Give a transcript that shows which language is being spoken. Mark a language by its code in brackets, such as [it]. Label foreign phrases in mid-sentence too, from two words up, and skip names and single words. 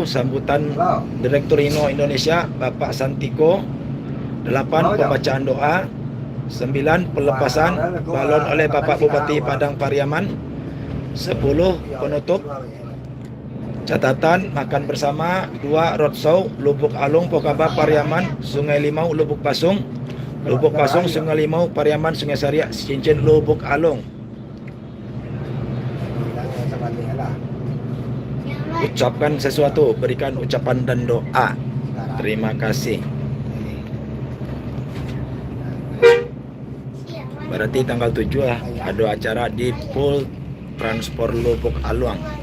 [id] Sambutan Direktur Hino Indonesia Bapak Santiko. 8. Pembacaan doa. 9. Pelepasan balon oleh Bapak Bupati Padang Pariaman. 10. Penutup. Catatan makan bersama 2 roadshow Lubuk Alung Pokaba Pariaman Sungai Limau Lubuk Pasung, Lubuk Pasung Sungai Limau Pariaman Sungai Sariak Cincin Lubuk Alung. Ucapkan sesuatu, berikan ucapan dan doa. Terima kasih. Berarti tanggal 7 lah ada acara di Pul Transport Lubuk Alung.